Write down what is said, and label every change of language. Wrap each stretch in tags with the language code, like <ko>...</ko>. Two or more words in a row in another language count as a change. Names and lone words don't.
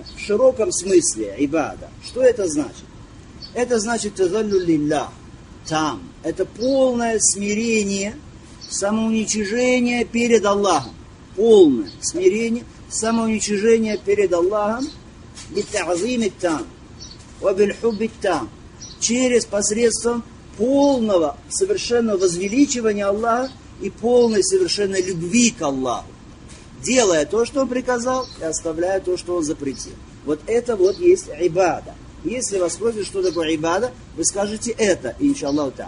<ru>В широком смысле ибада. Что это значит? Это значит</ru> <ar>التذلل لله.</ar> <ru>Там. Это полное смирение, самоуничижение перед Аллахом. Полное смирение, самоуничижение перед Аллахом.</ru> <ar>بالتعظيم там. وبالحب там.</ar> <ru>Через посредством полного, совершенного возвеличивания Аллаха и полной совершенной любви к Аллаху. Делая то, что Он приказал, и оставляя то, что Он запретил. Вот это вот есть ибада. Если вас спросят, что такое ибада, вы скажете это,</ru> <ar>إن شاء الله تعالى.</ar>